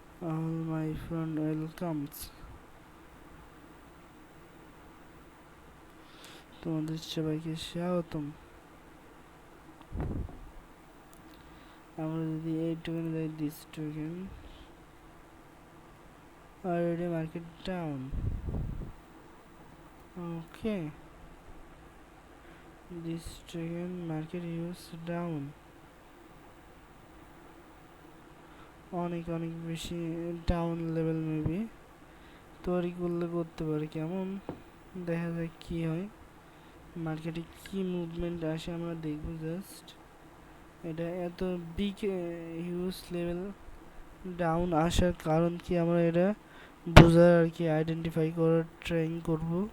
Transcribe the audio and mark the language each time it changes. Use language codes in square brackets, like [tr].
[en] All my friend welcomes, [bn] তোমাদের সবাইকে স্বাগতম। আমরা যদি এই টোকেন যাই, [en] This token already market down. Okay, this token market is down. [bn] অনেক অনেক বেশি ডাউন লেভেল মেবি তৈরি করলে করতে পারে কেমন, দেখা যাক কি হয়, মার্কেটে কি মুভমেন্ট আসে আমরা দেখবো। জাস্ট এটা এত বিগ হিউজ লেভেল ডাউন আসার কারণ কি আমরা এটা বোঝার আর কি আইডেন্টিফাই করার ট্রাইং করব।